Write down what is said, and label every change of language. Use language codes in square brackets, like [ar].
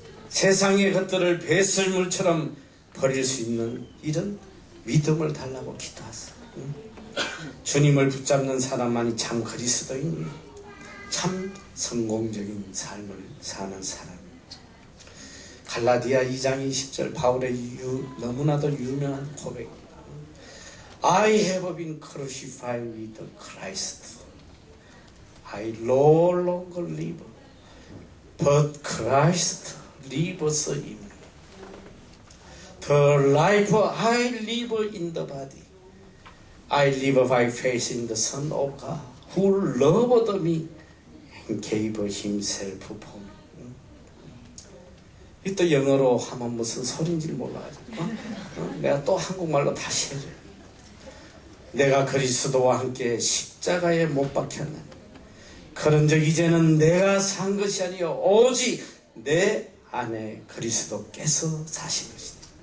[ko] 세상의 것들을 배설물처럼 버릴 수 있는 이런 믿음을 달라고 기도하세요. 주님을 붙잡는 사람만이 참 그리스도인이에요. 참 성공적인 삶을 사는 사람. 갈라디아 2장 20절 바울의 너무나도 유명한 고백. [en] I have been crucified with Christ. I no longer live, but Christ lives in me. The life I live in the body, I live by faith in the Son of God, who loved me and gave himself for me. [ko] 이또 영어로 하면 무슨 소린지 몰라가지고 내가 또 한국말로 다시 해줘요. 내가 그리스도와 함께 십자가에 못 박혔나니 그런즉 이제는 내가 산 것이 아니요 오직 내 안에 그리스도께서 사신 것이다.